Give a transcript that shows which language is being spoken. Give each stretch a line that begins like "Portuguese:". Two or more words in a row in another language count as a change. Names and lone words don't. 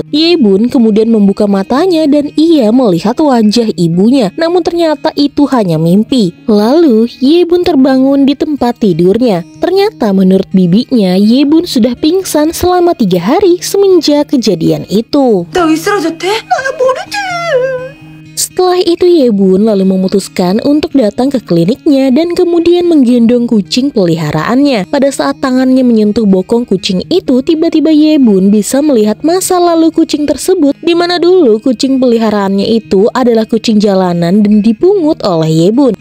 Indonesian: Ye-bun kemudian membuka matanya dan ia melihat wajah ibunya, namun ternyata itu hanya mimpi. Lalu Ye-bun terbangun di tempat tidurnya. Ternyata menurut bibinya, Ye-bun sudah pingsan selama 3 hari semenjak kejadian itu.
Korean: 나 왜 쓰러졌대? 나 모르지.
Indonesian: Setelah itu Ye-bun lalu memutuskan untuk datang ke kliniknya dan kemudian menggendong kucing peliharaannya. Pada saat tangannya menyentuh bokong kucing itu, tiba-tiba Ye-bun bisa melihat masa lalu kucing tersebut, di mana dulu kucing peliharaannya itu adalah kucing jalanan dan dipungut oleh Ye-bun.